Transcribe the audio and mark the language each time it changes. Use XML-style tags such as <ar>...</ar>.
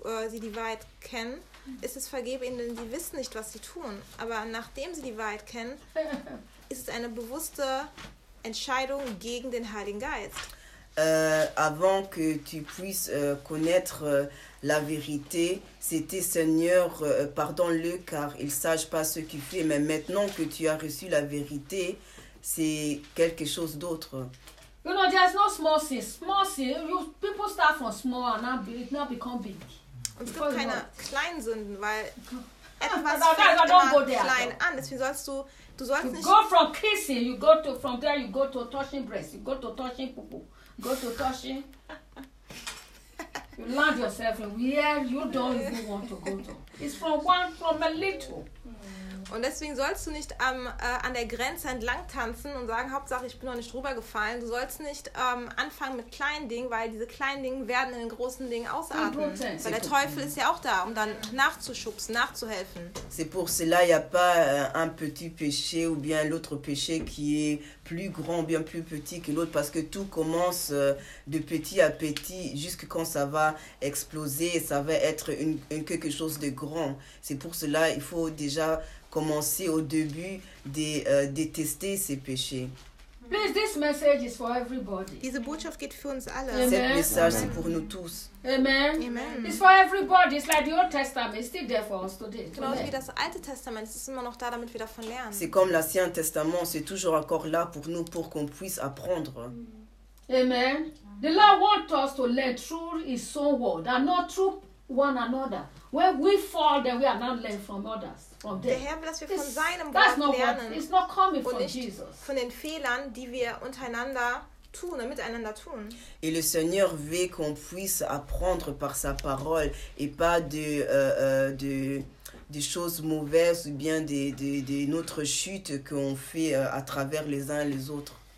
<de>Sie die Wahrheit kennen, ist es vergeben ihnen, denn sie wissen nicht, was sie tun. Aber nachdem sie die Wahrheit kennen, ist es eine bewusste Entscheidung gegen den Heiligen Geist.</de> <fr>Avant que tu puisses connaître la vérité, c'était Seigneur, pardonne-le car il ne sache pas ce qu'il fait. Mais maintenant que tu as reçu la vérité, c'est quelque chose d'autre.</fr> <en>You know, there's no small sin. Small sin. You people start from small and now it now become big.</en> <de>Und es gibt keine kleinen Sünden, weil etwas fängt immer klein an. Deswegen sollst du,</de> <en>you</en> <de>nicht.</de> <en>Go from kissing, you go to from there, you go to touching breast, you go to touching pupu, go to touching. You land yourself in where you don't even want to go to. It's from one, from a little.</en> <de>Und deswegen sollst du nicht an der Grenze entlang tanzen und sagen, Hauptsache, ich bin noch nicht rübergefallen. Du sollst nicht anfangen mit kleinen Dingen, weil diese kleinen Dinge werden in den großen Dingen ausarten. Weil der Teufel ist ja auch da, um dann nachzuschubsen, nachzuhelfen.</de> <fr>C'est pour cela, il n'y a pas un petit péché ou bien l'autre péché qui est plus grand ou bien plus petit que l'autre, parce que tout commence de petit à petit, jusqu'à quand ça va exploser, ça va être une quelque chose de grand. C'est pour cela, il faut déjà commencer au début de détester ses péchés.</fr> <en>Please, this message is for everybody.</en> <de>Diese Botschaft geht für uns alle. Amen.</de> <fr>Cet message, c'est pour nous tous. Amen. Amen.</fr> <en>It's for everybody. It's like the Old Testament. It's still there for us today.</en> <de>Genau wie das Alte Testament. Es ist immer noch da, damit wir davon lernen.</de> <fr>C'est comme l'Ancien Testament. C'est toujours encore là pour nous, pour qu'on puisse apprendre. Amen.</fr> <en>The Lord wants us to learn through His own word and not through one another. When we fall, then we are not learning from others.</en> <de>Der Herr will, dass wir von seinem Wort lernen</de> <en>it's not coming</en> <de>und nicht</de> <en>Jesus.</en> <de>Von den Fehlern, die wir untereinander tun und miteinander tun.</de> <fr>Et le Seigneur veut qu'on puisse apprendre par sa parole et pas de choses mauvaises ou bien de notre chute qu'on fait à travers les uns et les autres.</fr>